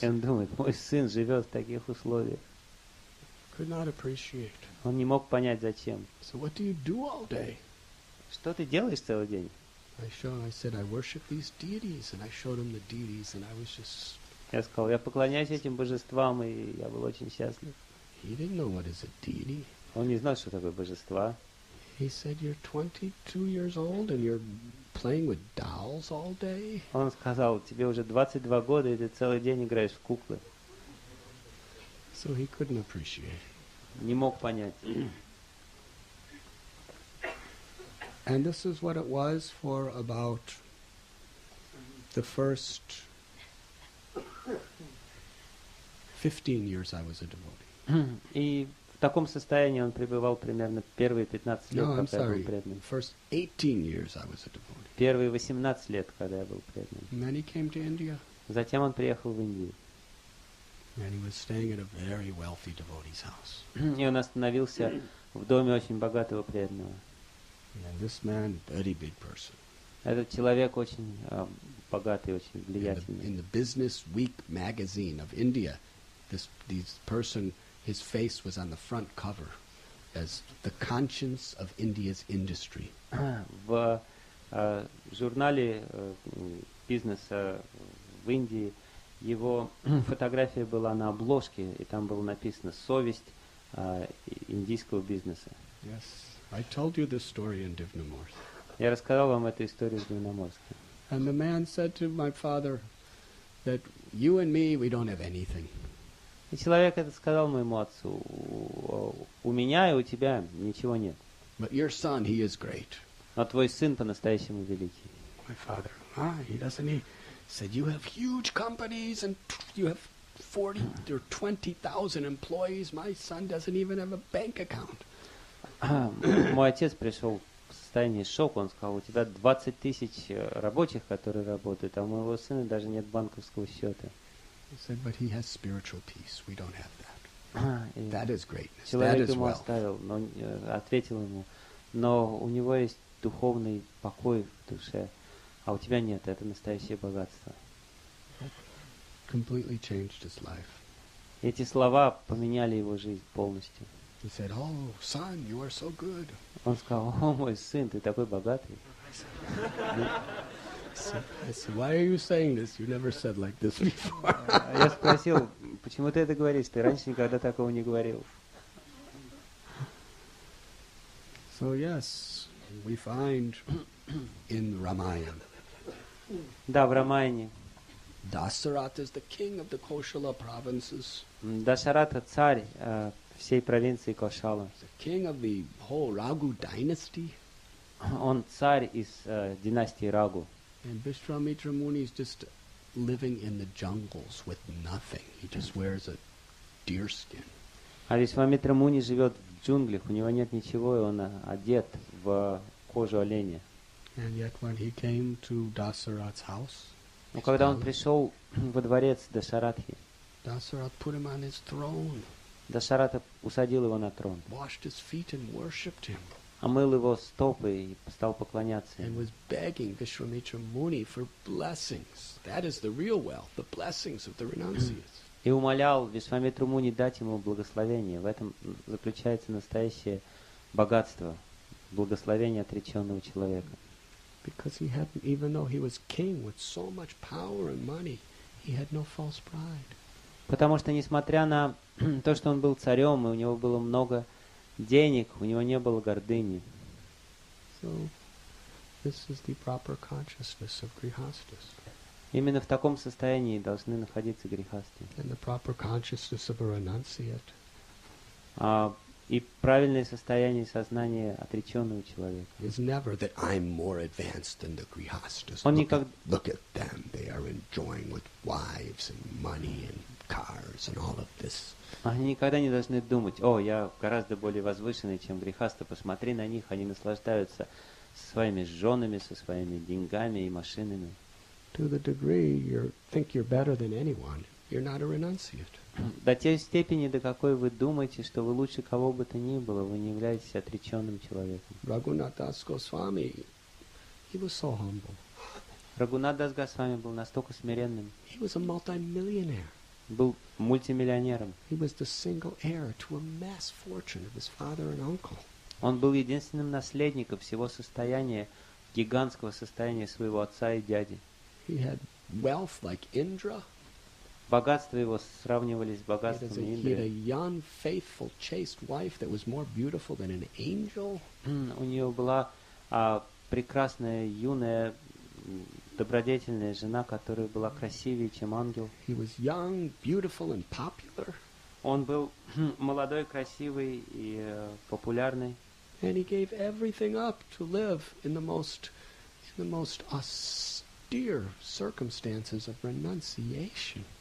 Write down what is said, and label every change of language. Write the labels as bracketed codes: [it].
[ru] и он думает, мой сын живет в таких условиях. [en] Could not appreciate. [ru] Он не мог понять, зачем. [en] So what do you do all day? [ru] Что ты делаешь целый день? [en] I said, I worship these deities, and I showed him the deities, and I was just... [ru] Я сказал, я поклоняюсь этим божествам, и я был очень счастлив. [en] He didn't know what is a deity. [ru] Он не знал, что такое божества. [en] He said, you're 22 years old, and you're playing with dolls all day? [ru] Он сказал, тебе уже 22 года, и ты целый день играешь в куклы. [en] So he couldn't appreciate. [ru] Не мог понять. [en] And this is what it was for about the first 15 years I was a devotee. [ru] И в таком состоянии он пребывал примерно первые 15 лет, когда я был преданным. [en] First 18 years I was a devotee. [ru] Первые 18 лет, когда я был преданным. [en] And then he came to India. [ru] Затем он приехал в Индию. [en] And he was staying at a very wealthy devotee's house. [ru] И он остановился в доме очень богатого преданного. [en] And this man, very big person. [ru] Этот человек очень богатый, очень влиятельный. [en] In the Business Week magazine of India, this person, his face was on the front cover as the conscience of India's industry. [ru] В журнале бизнеса в Индии его фотография была на обложке, и там было написано «Совесть индийского бизнеса». [en] Yes, I told you this story in Divnamurti. [ru] Я рассказал вам эту историю в Дивноморске. [en] And the man said to my father that you and me, we don't have anything. [ru] И человек это сказал моему отцу: у меня и у тебя ничего нет. [en] But your son, he is great. [ru] Но твой сын по-настоящему великий. [en] My father, he said, you have huge companies and you have 40 or 20,000 employees. My son doesn't even have a bank account. [ru] Мой отец пришел в состоянии шока. Он сказал: у тебя 20 тысяч рабочих, которые работают, а у моего сына даже нет банковского счета. [en] He said, but he has spiritual peace. We don't have that. That is greatness. That [ru] Человек [en] is [ru] ему [en] wealth. [ru] ответил ему: но у него есть духовный покой в душе, а у тебя нет. Это настоящее богатство. [en] Completely changed his life. [ru] Эти слова поменяли его жизнь полностью. [en] He said, oh, son, you are so good. [ru] Он сказал: о, мой сын, ты такой богатый. [en] I said, why are you saying this? You never said like this before. [ru] Я спросил: почему ты это говоришь? Ты раньше никогда такого не говорил. [en] So yes, we find in Ramayana. [ru] Да, в Рамайне. [en] Dasaratha is the king of the Koshala provinces. [ru] Дашарата царь всей провинции Кошала. [en] The king of the whole Raghu dynasty. [ru] Он царь из династии Рагу. [en] And Vishwamitra Muni is just living in the jungles with nothing. He just wears a deer skin. [ru] А Вишвамитра Муни живет в джунглях, у него нет ничего, и он одет в кожу оленя. [en] And yet when he came to Dasaratha's house, [ru] Но когда он пришел во дворец Дашаратхи, [en] Dasaratha put him on his throne, [ru] Дашарата усадил его на трон, [en] washed his feet and worshipped him, [ru] омыл его стопы и стал поклоняться [en] and [ru] ему. [en] was begging Vishwamitra Muni for blessings. That is the real wealth, the blessings of the renunciates. [ru] И умолял Вишвамитру Муни дать ему благословение. В этом заключается настоящее богатство, благословение отреченного человека. [en] Because he hadn't, even though he was king with so much power and money, He had no false pride. [ru] Потому что, несмотря на то, что он был царем, и у него было много денег, у него не было гордыни. [en] So, this is the proper consciousness of grihastas. [ru] Именно в таком состоянии должны находиться грихасты. [en] And the proper consciousness of a renunciate. [ru] И правильное состояние сознания отреченного человека. [en] Is never that I'm more advanced than the grihastas. Look at them, they are enjoying with wives and money and cars and all of this. [ru] Они никогда не должны думать: о, я гораздо более возвышенный, чем грихасты, посмотри на них, они наслаждаются со своими женами, со своими деньгами и машинами. [en] To the degree you think you're better than anyone, you're not a renunciate. [ru] До той степени, до какой вы думаете, что вы лучше кого бы то ни было, вы не являетесь отреченным человеком. [en] Радханатха Свами, he was so humble. [ru] Радханатха Свами был настолько смиренным. [en] He was a multi-millionaire. [ru] Был мультимиллионером. [en] He was the single heir to a mass fortune of his father and uncle. [ru] Он был единственным наследником всего состояния, гигантского состояния своего отца и дяди. [en] He had wealth like Indra. [ru] Богатство его сравнивались с богатством Индры. [en] He had a young, faithful, chaste wife that was more beautiful than an angel. [ru] У нее была прекрасная, юная, добродетельная жена, которая была красивее, чем ангел. [en] He was young, beautiful, and popular. [ru] Он был молодой, красивый и популярный. [en] And he gave everything up to live in the most austere circumstances of renunciation.